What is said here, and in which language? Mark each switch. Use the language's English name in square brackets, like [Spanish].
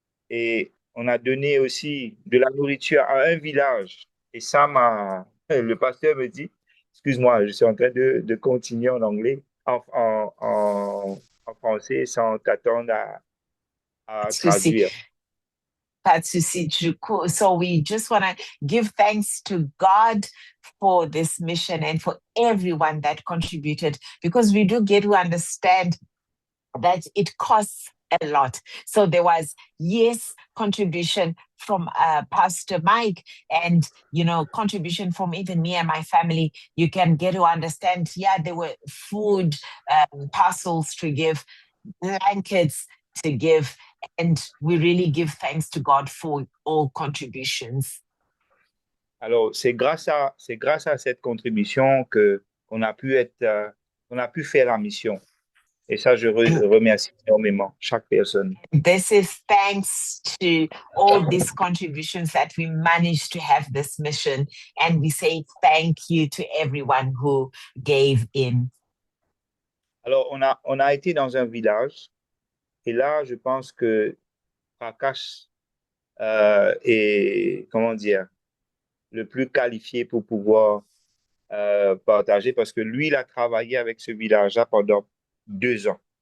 [French] Et on a donné aussi de la nourriture à un village. Et ça le pasteur me dit, excuse-moi, je suis en train de continuer en anglais, en français, sans t'attendre à traduire. [English] So we just want to give thanks to God for this mission and for everyone that contributed, because we do get to understand that it costs a lot. So there was, yes, contribution from Pastor Mike, and contribution from even me and my family. You can get to understand, yeah, there were food parcels to give, blankets to give, and we really give thanks to God for all contributions. [French] Alors, c'est grâce à cette contribution qu'on a pu on a pu faire la mission. Et ça, je remercie énormément chaque personne. [English] This is thanks to all these contributions that we managed to have this mission. And we say thank you to everyone who gave in. [French] Alors, on a été dans un village. Et là, je pense que Prakash est, comment dire, le plus qualifié pour pouvoir partager, parce que lui, il a travaillé avec ce village-là pendant 2 ans.